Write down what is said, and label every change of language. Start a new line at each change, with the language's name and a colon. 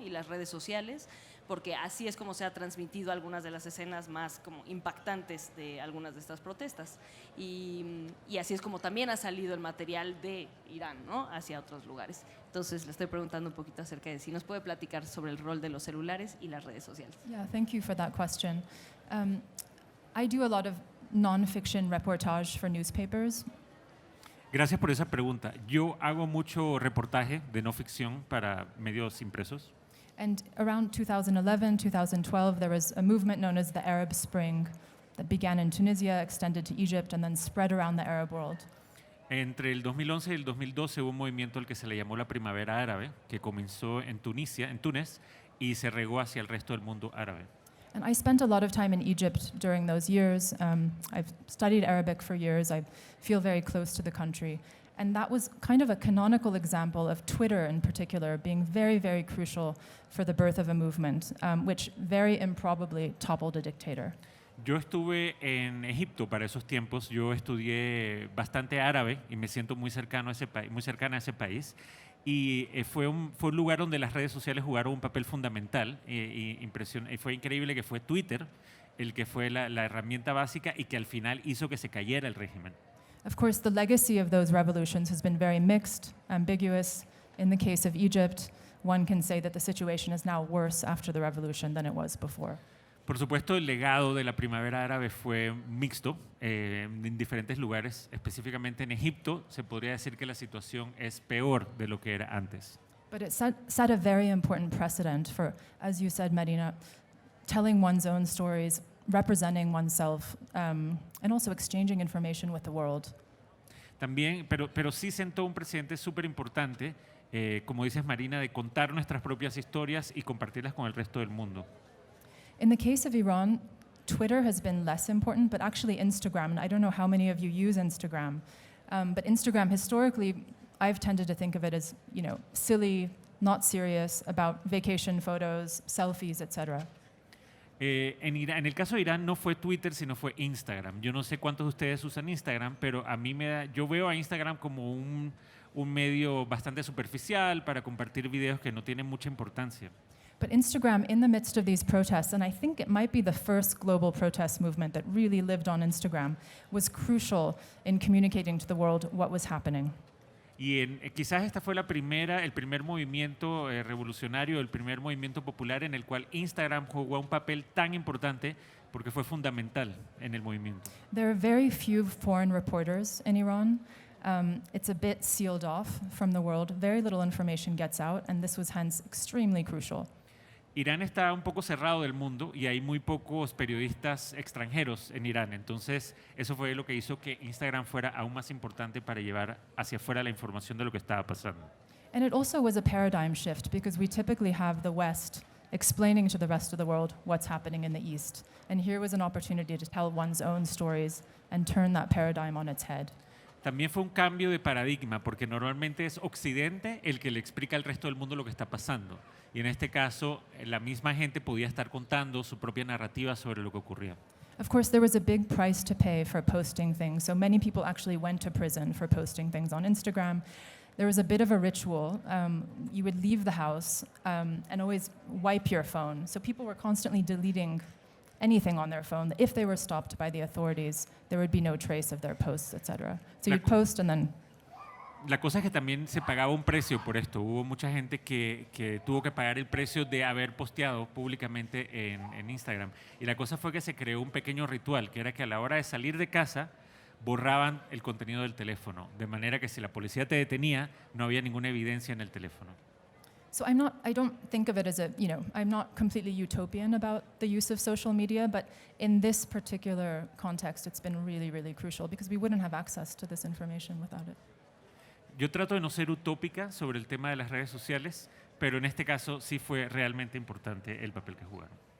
Spanish: Y las redes sociales, porque así es como se ha transmitido algunas de las escenas más como impactantes de algunas de estas protestas. Y así es como también ha salido el material de Irán, ¿no? Hacia otros lugares. Entonces, le estoy preguntando un poquito acerca de si nos puede platicar sobre el rol de los celulares y las redes sociales.
English: Yeah, thank you for that question. I do a lot of non-fiction reportage for newspapers.
Spanish: Gracias por esa pregunta. Yo hago mucho reportaje de no ficción para medios impresos.
English: And around 2011, 2012, there was a movement known as the Arab Spring that began in Tunisia, extended to Egypt, and then spread around the Arab world.
Spanish: Entre el 2011 y el 2012 hubo un movimiento al que se le llamó la Primavera Árabe, que comenzó en Túnez, y se regó hacia el resto del mundo árabe.
English: And I spent a lot of time in Egypt during those years. I've studied Arabic for years. I feel very close to the country. And that was kind of a canonical example of Twitter in particular being very, very crucial for the birth of a movement, which very improbably toppled a dictator.
Spanish: Yo estuve en Egipto para esos tiempos. Yo estudié bastante árabe y me siento muy cercana a ese país. Y fue un lugar donde las redes sociales jugaron un papel fundamental. Y fue increíble que fue Twitter el que fue la herramienta básica y que al final hizo que se cayera el régimen.
English: Of course, the legacy of those revolutions has been very mixed, ambiguous. In the case of Egypt, one can say that the situation is now worse after the revolution than it was before.
Spanish: Por supuesto, el legado de la primavera árabe fue mixto en diferentes lugares, específicamente en Egipto. Se podría decir que la situación es peor de lo que era antes.
English: But it set a very important precedent for, as you said, Marina, telling one's own stories, representing oneself, and also exchanging information with the world.
Spanish: También, pero sí sentó un precedente súper importante, como dices Marina, de contar nuestras propias historias y compartirlas con el resto del mundo.
English: In the case of Iran, Twitter has been less important, but actually Instagram, and I don't know how many of you use Instagram, but Instagram historically, I've tended to think of it as, silly, not serious, about vacation photos, selfies, etc.
Spanish: En el caso de Irán no fue Twitter, sino fue Instagram. Yo no sé cuántos de ustedes usan Instagram, pero a mí yo veo a Instagram como un medio bastante superficial para compartir videos que no tienen mucha importancia.
English: But Instagram, in the midst of these protests, and I think it might be the first global protest movement that really lived on Instagram, was crucial in communicating to the world what was happening.
Spanish: Y quizás esta fue el primer movimiento revolucionario, el primer movimiento popular en el cual Instagram jugó un papel tan importante porque fue fundamental en el movimiento.
English: There are very few foreign reporters in Iran. It's a bit sealed off from the world. Very little information gets out, and this was hence extremely crucial.
Spanish: Irán está un poco cerrado del mundo y hay muy pocos periodistas extranjeros en Irán. Entonces, eso fue lo que hizo que Instagram fuera aún más importante para llevar hacia afuera la información de lo que estaba pasando.
English: And it also was a paradigm shift because we typically have the West explaining to the rest of the world what's happening in the East. And here was an opportunity to tell one's own stories and turn that paradigm on its head.
Spanish: También fue un cambio de paradigma, porque normalmente es Occidente el que le explica al resto del mundo lo que está pasando. Y en este caso, la misma gente podía estar contando su propia narrativa sobre lo que ocurría.
English: Of course, there was a big price to pay for posting things. So many people actually went to prison for posting things on Instagram. There was a bit of a ritual. You would leave the house and always wipe your phone. So people were constantly deleting anything on their phone. If they were stopped by the authorities, there would be no trace of their posts, etc. So you'd post and then...
Spanish: La cosa es que también se pagaba un precio por esto. Hubo mucha gente que tuvo que pagar el precio de haber posteado públicamente en Instagram. Y la cosa fue que se creó un pequeño ritual, que era que a la hora de salir de casa borraban el contenido del teléfono, de manera que si la policía te detenía, no había ninguna evidencia en el teléfono.
English: So I don't think of it as I'm not completely utopian about the use of social media, but in this particular context, it's been really, really crucial because we wouldn't have access to this information without it.
Spanish: Yo trato de no ser utópica sobre el tema de las redes sociales, pero en este caso sí fue realmente importante el papel que jugaron.